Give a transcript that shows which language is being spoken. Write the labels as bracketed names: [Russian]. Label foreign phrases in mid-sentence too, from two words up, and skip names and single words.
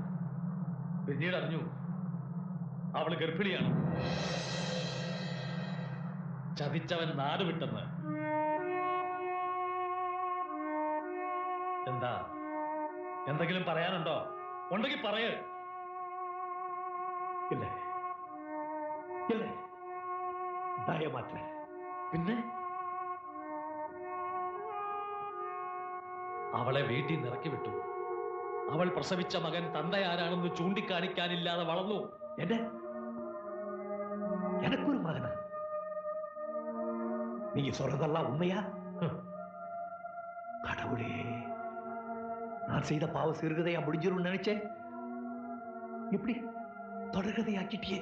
[Malayalam] പിന്നീട് അറിഞ്ഞു അവള് ഗർഭിണിയാണ്. ചതിച്ചവൻ നാട് വിട്ടെന്ന്. എന്താ, എന്തെങ്കിലും പറയാനുണ്ടോ? ഉണ്ടെങ്കിൽ പറയ്. [Tamil] இல்ல இல்ல பயமாட்டல. [Malayalam] പിന്നെ അവളെ വീട്ടിൽ നിന്ന് ഇറക്കി വിട്ടു. അവൾ പ്രസവിച്ച മകൻ തന്തയാരാണെന്ന് ചൂണ്ടിക്കാണിക്കാനില്ലാതെ വളർന്നു. [Tamil] என்ன? எனக்கு ஒரு மகனா? நீங்க சொல்றதெல்லாம் உண்மையா? கடவுளே, நான் செய்த பாவ சிறுகதையா முடிஞ்சிரும் நினைச்சேன். இப்படி தொடர்கதையாக்கிட்டியே.